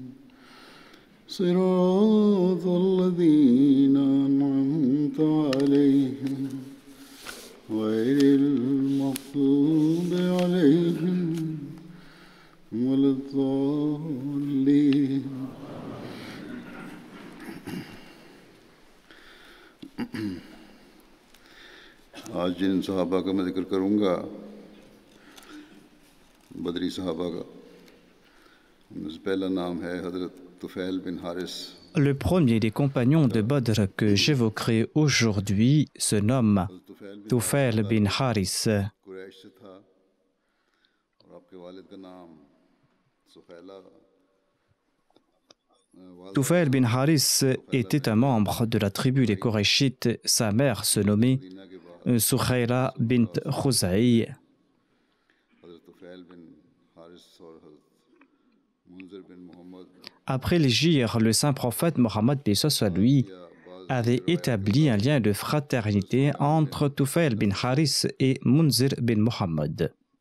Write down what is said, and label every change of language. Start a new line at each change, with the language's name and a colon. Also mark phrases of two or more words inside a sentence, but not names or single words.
Arabic: صراط الذين أنعمت عليهم غير المغضوب عليهم ولا الضالين.
Urdu: آج جن صحابہ کا میں ذکر کروں گا بدری صحابہ کا پہلا نام ہے حضرت طفیل بن حارث.
French: Le premier des compagnons de Badr que j'évoquerai aujourd'hui se nomme Tufail bin Haris.
Urdu: قریش سے تھا اور آپ کے والد کا نام سفیلہ.
French: Tufail bin Haris était un membre de la tribu des Korachites. Sa mère se nommait Sukhayla bint Khuzai. Après l'hégire, le saint prophète Mohammed lui avait établi un lien de fraternité entre Tufail bin Haris et Munzir bin Muhammad.